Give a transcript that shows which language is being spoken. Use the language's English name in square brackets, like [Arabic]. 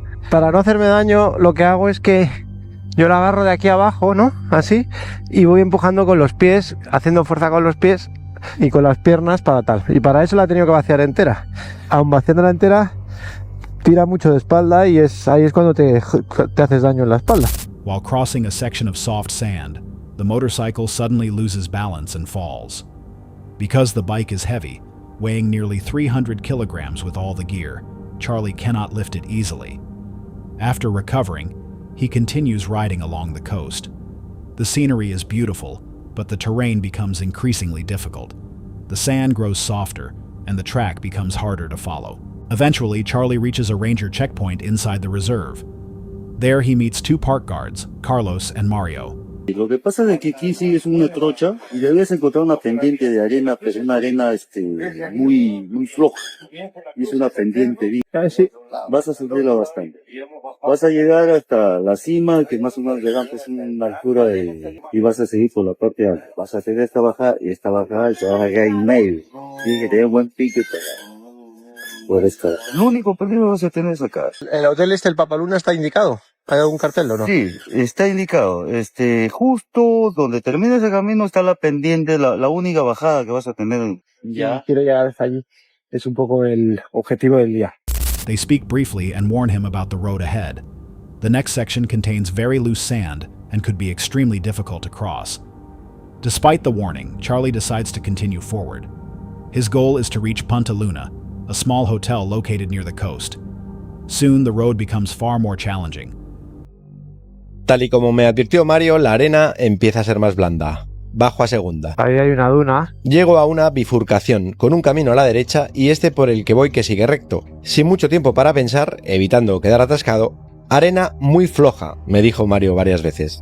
[Spanish] Para no hacerme daño, lo que hago es que yo la agarro de aquí abajo, ¿no? Así, y voy empujando con los pies, haciendo fuerza con los pies y con las piernas para tal. Y para eso la he tenido que vaciar entera. Aun vaciándola entera, tira mucho de espalda y ahí es cuando te haces daño en la espalda. [English] While crossing a section of soft sand, the motorcycle suddenly loses balance and falls. Because the bike is heavy, weighing nearly 300 kilograms with all the gear, Charlie cannot lift it easily. After recovering, he continues riding along the coast. The scenery is beautiful, but the terrain becomes increasingly difficult. The sand grows softer, and the track becomes harder to follow. Eventually, Charlie reaches a ranger checkpoint inside the reserve. There he meets two park guards, Carlos and Mario. [Spanish] Lo que pasa es que aquí sí es una trocha y debes encontrar una pendiente de arena, pero una arena muy floja. Y es una pendiente. Sí. Vas a subirla bastante. Vas a llegar hasta la cima, que más o menos llegando es una altura y vas a seguir por la parte alta. Vas a hacer esta bajada y te vas a quedar en medio. Tienes que tener buen pique para poder escalar. Lo único peligro vas a tener es acá. ¿El hotel el Papaluna está indicado? ¿Hay algún cartel o no? Sí, está indicado. Justo donde termina ese camino está la pendiente, la única bajada que vas a tener. Ya. Quiero llegar hasta allí. Es un poco el objetivo del día. [English] They speak briefly and warn him about the road ahead. The next section contains very loose sand and could be extremely difficult to cross. Despite the warning, Charlie decides to continue forward. His goal is to reach Punta Luna, a small hotel located near the coast. Soon, the road becomes far more challenging. [Spanish] Tal y como me advirtió Mario, la arena empieza a ser más blanda. Bajo a segunda. Ahí hay una duna. Llego a una bifurcación, con un camino a la derecha y este por el que voy que sigue recto. Sin mucho tiempo para pensar, evitando quedar atascado. Arena muy floja, me dijo Mario varias veces.